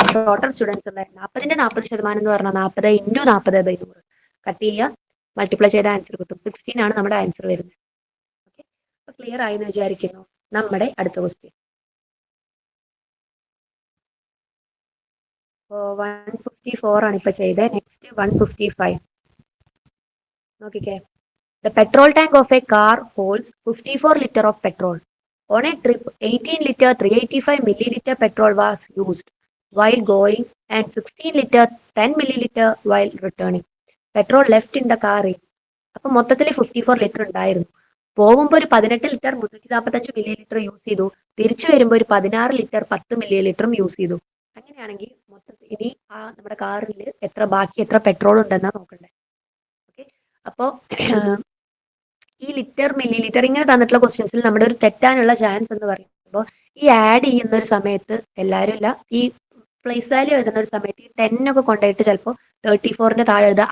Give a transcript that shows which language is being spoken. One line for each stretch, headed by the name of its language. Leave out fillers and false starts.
Malayalam: Total students ഉള്ള 40ന്റെ 40% എന്ന് പറഞ്ഞാൽ 40 ഇൻറ്റു 40/100 കട്ട് ചെയ്യുക, മൾട്ടിപ്ലൈ ചെയ്ത ആൻസർ കിട്ടും. 16 ആണ് നമ്മുടെ ആൻസർ വരുന്നത്. ഓക്കെ, അപ്പൊ ക്ലിയർ ആയി എന്ന് വിചാരിക്കുന്നു. നമ്മുടെ അടുത്ത ക്വസ്റ്റ്യൻ 154 ആണ് ഇപ്പൊ ചെയ്തത്. നെക്സ്റ്റ് 155 നോക്കിക്കേ.
English: The petrol tank of a car holds 54 liter of petrol. On a trip, 18 liter 385 milliliter petrol was used while going and 16 liter 10 milliliter while returning. Petrol left in the car is.
Malayalam: അപ്പൊ മൊത്തത്തിൽ 54 litre ഉണ്ടായിരുന്നു. പോകുമ്പോൾ ഒരു 18 litre 345 milli litre use ചെയ്തു. തിരിച്ചു വരുമ്പോൾ ഒരു 16 litre 10 milli ലിറ്ററും use ചെയ്തു. അങ്ങനെയാണെങ്കിൽ മൊത്തത്തിൽ ഇനി നമ്മുടെ കാറിൽ ബാക്കി എത്ര പെട്രോൾ ഉണ്ടെന്നാ നോക്കണ്ടേ. ഓക്കെ, അപ്പോ ഈ ലിറ്റർ മില്ലി ലിറ്റർ ഇങ്ങനെ തന്നിട്ടുള്ള ക്വസ്റ്റ്യൻസിൽ നമ്മുടെ ഒരു തെറ്റാനുള്ള ചാൻസ് എന്ന് പറയുമ്പോൾ ഈ ആഡ് ചെയ്യുന്ന ഒരു സമയത്ത് എല്ലാവരും ഇല്ല, ഈ പ്ലേസ് വാല്യൂ എഴുതുന്ന ഒരു സമയത്ത് ഈ 10 ഒക്കെ കൊണ്ടുപോയിട്ട് ചിലപ്പോൾ 34ന്റെ താഴെ എഴുതുക.